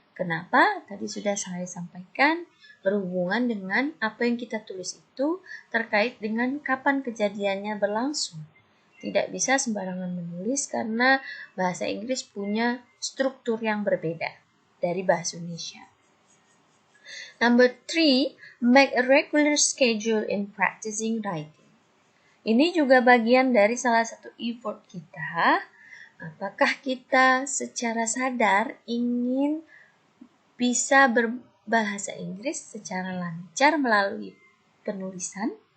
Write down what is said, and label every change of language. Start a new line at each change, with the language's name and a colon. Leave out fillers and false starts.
Indonesian: Kenapa? Tadi sudah saya sampaikan, berhubungan dengan apa yang kita tulis itu terkait dengan kapan kejadiannya berlangsung. Tidak bisa sembarangan menulis karena bahasa Inggris punya struktur yang berbeda dari bahasa Indonesia.
English: Number 3, make a regular schedule in practicing writing.
Indonesian: Ini juga bagian dari salah satu effort kita. Apakah kita secara sadar ingin bisa berbahasa Inggris secara lancar melalui penulisan?